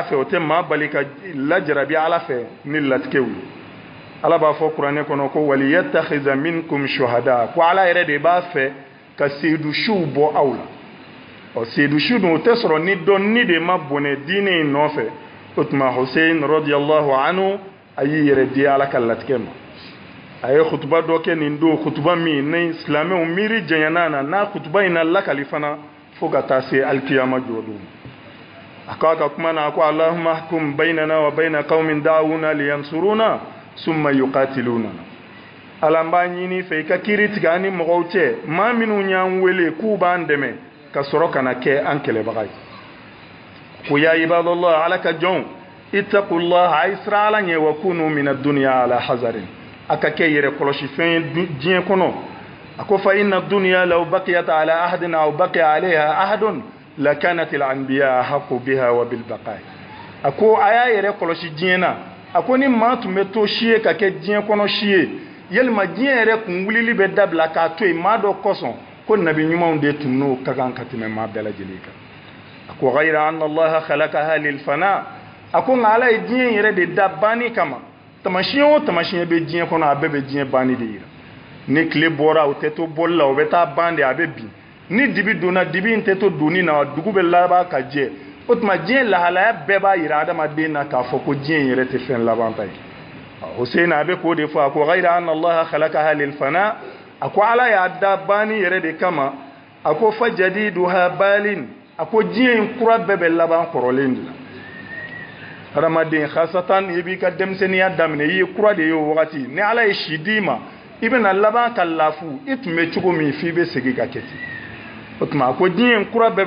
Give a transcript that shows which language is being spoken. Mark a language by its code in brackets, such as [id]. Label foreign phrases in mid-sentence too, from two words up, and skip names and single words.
[bm] fɛ o tɛ maa bali ka lajarabi Ala fɛ ni latigɛw ye Ala b'a fɔ kuranɛ kɔnɔ ko [ar] وليتخذ منكم شهداء [bm] ko Ala yɛrɛ de b'a fɛ ka seyidusiw bɔ aw la seyidusi dun o tɛ sɔrɔ ni dɔnni de ma bɔnɛ diinɛ in nɔfɛ o tuma Hussein [ar] رضي الله عنه [bm] a y'i yɛrɛ di Ala ka latigɛ ma a ye khutuba dɔ kɛ nin don khutuba min ni silamɛw miiri janyana na n'a khutuba in na lakali fana fo ka taa se alikiyama jɔdon a k'a ka kuma na ko [ar] اللهم احكم بيننا وبين قوم دعونا لينصرونا ثم يقاتلونا [bm] Ala n b'a ɲini fɛ i ka kiiri tigɛ an ni mɔgɔw cɛ maa minnu y'an wele k'u b'an dɛmɛ ka sɔrɔ ka na kɛ an kɛlɛbaga ye ko [ar] يا عباد الله [bm] Ala ka jɔnw ittaqullah a siran Ala ɲɛ [ar] وكونوا من الدنيا على حذر [bm] a ka kɛ yɛrɛ kɔlɔsi fɛn ye diɲɛ kɔnɔ a ko [ar] فإن الدنيا لو بقيت على أحد أو بقي عليها أحد لكانت الأنبياء أحق بها وبالبقاء [bm] a ko a y'a yɛrɛ kɔlɔsi diɲɛ na a ko ni maa tun bɛ to si ye ka kɛ diɲɛ kɔnɔ si ye yalima diɲɛ yɛrɛ kun wulili bɛ dabila k'a to yen maa dɔ kosɔn ko nabi ɲumanw de tun n'o ka kan ka tɛmɛ maa bɛɛ lajɛlen kan a ko [ar] غير أن الله خلقها للفناء [bm] a ko nka Ala ye diɲɛ yɛrɛ de da banni kama tamasiyɛn o tamasiyɛn bɛ diɲɛ kɔnɔ a bɛɛ bɛ diɲɛ banni de yira ni tile bɔra o tɛ to bɔli la o bɛ taa ban de a bɛ bin ni dibi donna dibi in tɛ to donni na dugu bɛ laban ka jɛ o tuma diɲɛ lahalaya bɛɛ b'a yira adamaden na k'a fɔ ko diɲɛ in yɛrɛ tɛ fɛn laban ta ye Hussein a bɛ k'o de fɔ a ko [ar] غير أن الله خلقها للفناء [bm] a ko Ala y'a da banni yɛrɛ de kama a ko [ar] فجديدها بال [bm] a ko diɲɛ in kura bɛɛ bɛ laban kɔrɔlen de la adamaden khasatan i b'i ka denmisɛnniya daminɛ i ye kura de ye o wagati ni Ala ye si d'i ma i bɛna laban ka lafu i tun bɛ cogo min f'i bɛ segin ka kɛ ten o tuma a ko diɲɛ in kura bɛɛ bɛ